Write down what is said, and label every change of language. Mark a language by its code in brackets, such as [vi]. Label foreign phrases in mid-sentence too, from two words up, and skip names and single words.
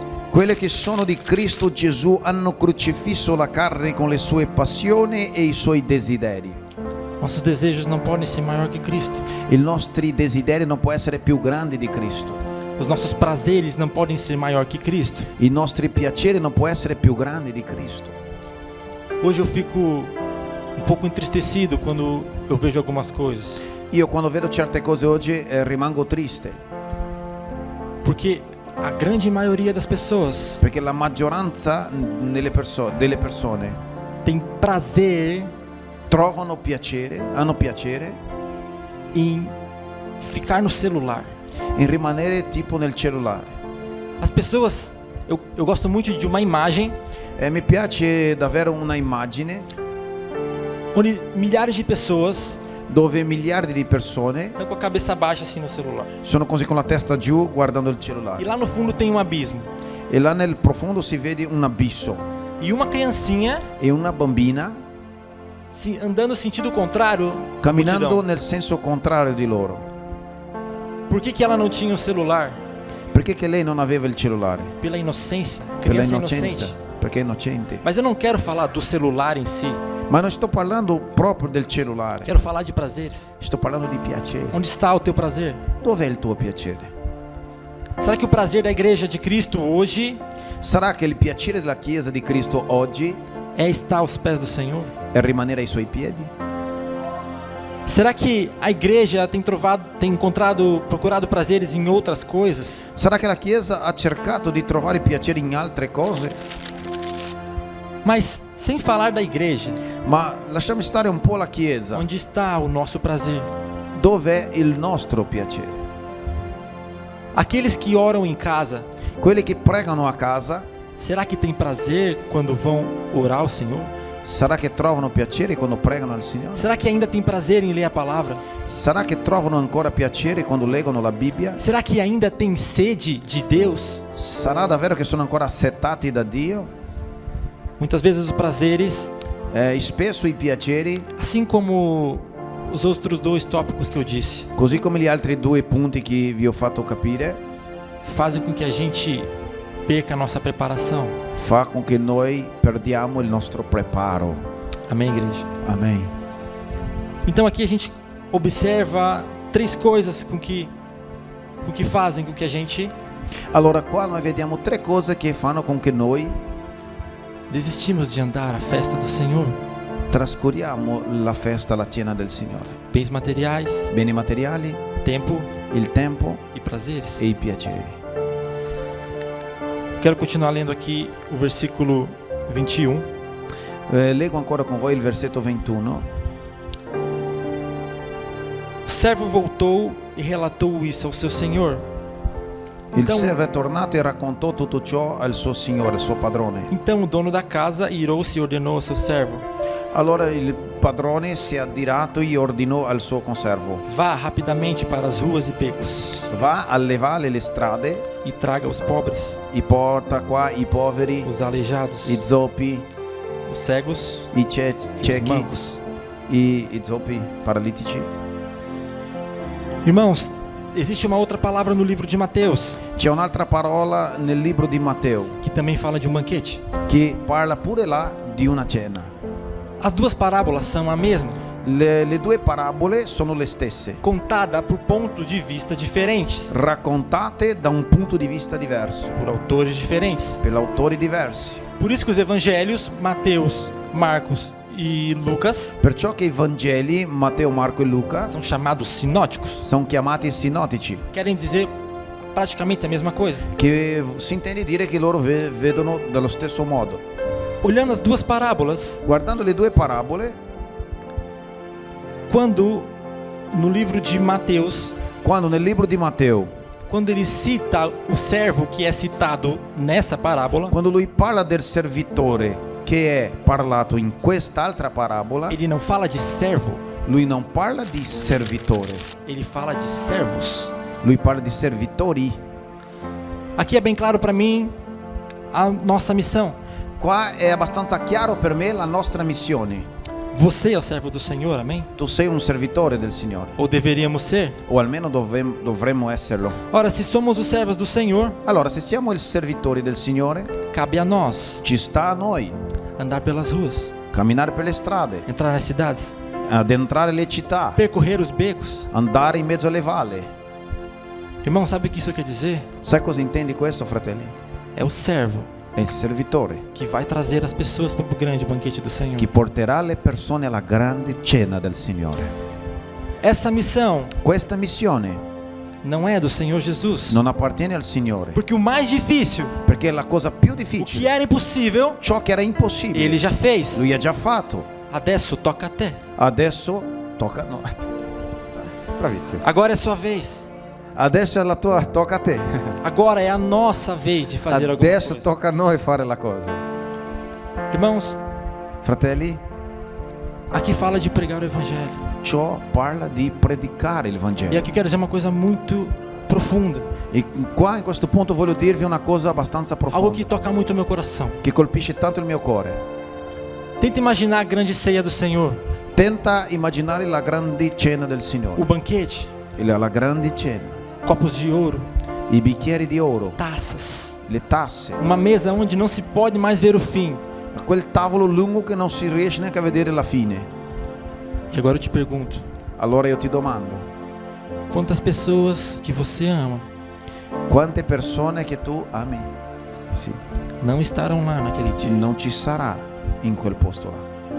[it] Quelli che sono di Cristo Gesù hanno crocifisso la carne con le sue passioni e i suoi desideri. [pt] Nossos desejos não podem ser maior que Cristo. [it] I nostri desideri non può essere più grandi di Cristo. [pt] Os nossos prazeres não podem ser maior que Cristo. [it] I nostri piaceri non può essere più grandi di Cristo. [pt] Hoje eu fico um pouco entristecido quando eu vejo algumas coisas, [it] Io quando vedo certe cose oggi rimango triste, [pt] porque a grande maioria das pessoas [it] perché la maggioranza delle persone [pt] tem prazer [it] trovano piacere, hanno piacere [pt] em ficar no celular. [it] in rimanere tipo nel cellulare. [pt] As pessoas, eu gosto muito de uma imagem [it] E mi piace davvero una immagine [pt] onde milhares de pessoas [it] dove miliardi di persone [pt] estão com a cabeça baixa assim no celular. [it] sono così con la testa giù guardando il [pt] E [it] cellulare. [pt] lá no fundo tem um abismo. [it] E là nel profondo si vede un abisso [pt] E uma criancinha [it] e una bambina [pt] andando no sentido contrário. à [it] camminando [pt] multidão. [it] nel senso contrario di loro. [pt] Por que ela não tinha o celular? [it] Perché che lei non aveva il cellulare? [pt] Pela inocência. [it] Per la [pt] Criança [it] innocenza, [pt] inocente. [it] perché è innocente. [pt] Mas eu não quero falar do celular em si. [it] Ma non sto parlando proprio del cellulare, [pt] Quero falar de prazeres. [it] sto parlando di piacere. [pt] Onde está o teu prazer? [it] Dov'è il tuo piacere? [pt] Será que o prazer da igreja de Cristo hoje [it] Sarà che il piacere della Chiesa di Cristo oggi [pt] é estar aos pés do Senhor? [it] è rimanere ai suoi piedi? [pt] Será que a igreja tem procurado prazeres em outras coisas? [it] Sarà che la Chiesa ha cercato di trovare piacere in altre cose? [pt] Mas sem falar da igreja, [it] Ma lasciamo stare un po' la Chiesa. [pt] onde está o nosso prazer? [it] Dov'è il nostro piacere? [pt] Aqueles que oram em casa, [it] Quelli che pregano a casa, [pt] será que tem prazer quando vão orar ao Senhor? [it] sarà che trovano piacere quando pregano al Signore? [pt] Será que ainda tem prazer em ler a palavra? [it] Sarà che trovano ancora piacere quando leggono la Bibbia? [pt] Será que ainda tem sede de Deus? [it] Sarà davvero che sono ancora assetati da Dio? [pt] Muitas vezes os prazeres, [it] Spesso i piaceri, [pt] assim como os outros dois tópicos que eu disse, [it] così come gli altri due punti che vi ho fatto capire, [pt] fazem com que a gente perca a nossa preparação. [it] fa con che noi perdiamo il nostro preparo. [pt] Amém, igreja? [it] Amen. [pt] Então aqui a gente observa três coisas com que fazem com que a gente [it] Allora qua noi vediamo tre cose che fanno con che noi [pt] desistimos de andar à festa do Senhor. [it] trascuriamo la festa, la cena del Signore. [pt] Bens materiais, [it] Beni materiali, [pt] tempo [it] il tempo [pt] e prazeres. [it] e i piaceri. [pt] Quero continuar lendo aqui o versículo 21. [it] Leggo ancora con voi il versetto 21. [pt] O servo voltou e relatou isso ao seu senhor. [it] Il [pt] Então- [it] servo è tornato e raccontò tutto ciò al suo signore, al suo padrone. [pt] Então o dono da casa irou-se e ordenou ao seu servo: [it] Allora il padrone si è addirato e ordinò al suo conservo: [pt] vá rapidamente para as ruas e becos [it] va a levare le strade, [pt] e traga os pobres, [it] i porta qua i poveri, [pt] os aleijados, [it] i zoppi, [pt] os cegos [it] i [pt] e os [it] ciechi, [pt] mancos. [it] i zoppi paralitici. [pt] Irmãos, existe uma outra palavra no livro de Mateus [it] C'è un'altra parola nel libro di Matteo [pt] que também fala de um banquete. [it] che parla pure là di una cena. [pt] As duas parábolas são a mesma, [it] Le due parabole sono le stesse, [pt] contada por pontos de vista diferentes, [it] raccontate da un punto di vista diverso, [pt] por autores diferentes. [it] per autori diversi. [pt] Por isso que os evangelhos, Mateus, Marcos e Lucas, [it] Perciò che i Vangeli, Matteo, Marco e Luca, [pt] são chamados sinóticos. [it] sono chiamati sinottici, [pt] Querem dizer praticamente a mesma coisa. [it] che si intende dire che loro vedono dallo stesso modo. [pt] Olhando as duas parábolas, [it] Guardando le due parabole, [pt] quando no livro de Mateus, [it] quando nel libro di Matteo, [pt] quando ele cita o servo que é citado nessa parábola, [it] quando lui parla del servitore che è parlato in quest'altra parabola, [pt] ele não fala de servo, [it] lui non parla di servitore, [pt] ele fala de servos. [it] lui parla di servitori. [pt] Aqui é bem claro para mim a nossa missão. [it] Qua è abbastanza chiaro per me la nostra missione. [pt] Você é o servo do Senhor, amém? [it] Tu sei un servitore del Signore, [pt] Ou deveríamos ser? [it] o almeno dovremmo esserlo. [pt] Ora, se somos os servos do Senhor, [it] Allora, se siamo i servitori del Signore, [pt] cabe a nós [it] ci sta a noi [pt] andar pelas ruas, [it] camminare per le strade, [pt] entrar nas cidades, [it] addentrare le città, [pt] percorrer os becos. [it] andare in mezzo alle valli. [pt] Irmão, sabe o que isso quer dizer? [it] Sai cosa intendi questo, fratelli? [pt] É o servo [it] È il servitore [pt] que vai trazer as pessoas para o grande banquete do Senhor. [it] che porterà le persone alla grande cena del Signore. [pt] Essa missão [it] Questa missione [pt] não é do Senhor Jesus, [it] non appartiene al Signore, [pt] porque o mais difícil, [it] perché è la cosa più [pt] o que [it] difficile, [pt] era impossível, [it] ciò che era impossibile, [pt] ele já fez. [it] lui ha già fatto. Adesso toca a te. Adesso tocca a noi. Bravissimo. [pt] Agora é sua vez. [it] Adesso è la tua, tocca a te. [pt] Agora é a nossa vez de fazer alguma [it] Adesso [pt] coisa. [it] tocca a noi fare la cosa. [pt] Irmãos, [it] Fratelli, [pt] aqui fala de pregar o evangelho. [it] ciò parla di predicare il [pt] E [it] Vangelo. [pt] aqui eu quero dizer uma coisa muito profunda, [it] E qua in questo punto voglio dirvi una cosa abbastanza [pt] algo [it] profonda [pt] que toca muito o meu coração. [it] che colpisce tanto il mio cuore. [pt] Tenta imaginar a grande ceia do Senhor, [it] Tenta immaginare la grande cena del [pt] o [it] Signore, [pt] banquete, [it] la grande cena, [pt] copos de ouro, [it] i bicchieri di oro, [pt] taças, [it] le tasse, [pt] uma mesa onde não se pode mais ver o fim. [it] quel tavolo lungo che non si riesce neanche a vedere la fine. [pt] E agora eu te pergunto, [it] Allora io ti domando, [pt] quantas pessoas que você ama [it] quante persone che tu ami, sì, [pt] não estarão lá naquele dia? [it] non ci sarà in quel posto là?